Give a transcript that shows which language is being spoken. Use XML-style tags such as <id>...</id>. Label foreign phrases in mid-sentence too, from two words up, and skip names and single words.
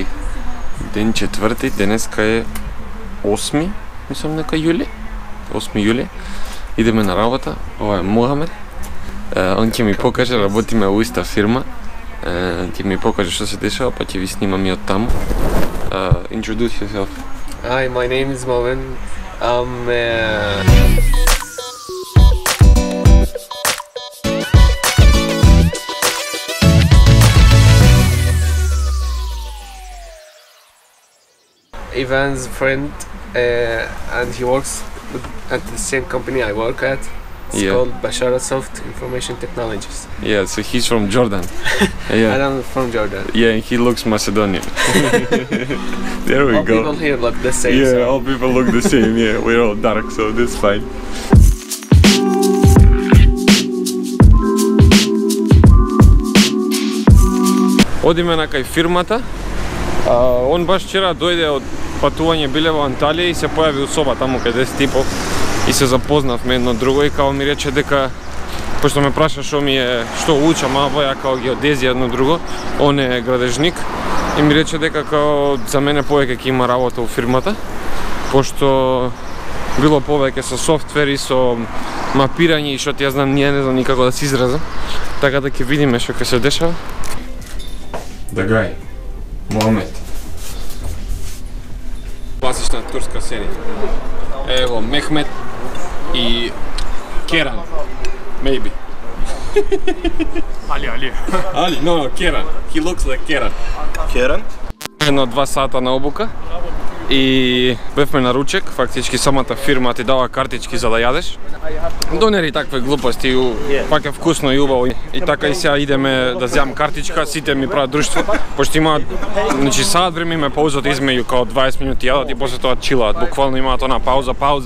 <mk>Ден четврти, денеска е 8, мислам нека јули. 8 јули. Идеме на работа. Ова е Мохамед. Он ќе ми покаже, работиме у иста фирма. Ќе ми покаже што се дешава, па ќе ви снимам и од таму.</mk> <en>Introduce yourself. Hi, my name is Moven. Ivan's friend, and he works at the same company I work at. It's called Bashara Soft Information Technologies. Yeah, so he's from Jordan. Yeah. And I'm from Jordan. Yeah, and he looks Macedonian. There we all go. All people here look the same. Yeah, so. all people look the same. Yeah, we're all dark, so that's fine.</en> <mk>Одиме на кај фирмата. Он баш вчера дојде од патување, биле во Анталија и се појави у соба таму каде се типов и се запознавме едно друго и као ми рече дека, пошто ме праша што ми е, што учам, а ја као геодезија едно друго, он е градежник и ми рече дека као за мене повеќе ќе има работа у фирмата, пошто било повеќе со софтвер и со мапирање и што ти ја знам, ние не знам никако да се изразам, така да ќе видиме што ќе се дешава.</mk> <en>The guy, Мохамед.</en> <mk>Класична турска серија. Ево, Мехмет и Керан.</mk> <en>Maybe. Ali. Ali, no, Керан. He looks like Керан. Керан?</en> <mk>Едно 2 сата на обука и бевме на ручек, фактички самата фирма ти дава картички за да јадеш. Донери такви глупости, пак е вкусно и убаво. И така и сега идеме да земам картичка, сите ми прават друштво, пошто имаат, значи саат време ме паузат измеѓу као 20 минути јадат и после тоа чилаат, буквално имаат она пауза.</mk>